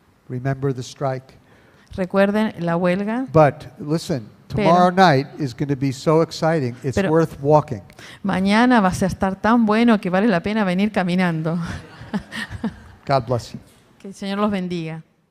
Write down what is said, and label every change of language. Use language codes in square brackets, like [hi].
[en] Remember the strike. [es] Recuerden la huelga. [en] But listen, tomorrow night is going to be so exciting. It's [es] Pero- [en] worth walking. [es] Mañana va a estar tan bueno que vale la pena venir caminando. [en] God bless you. [es] Que el Señor los bendiga.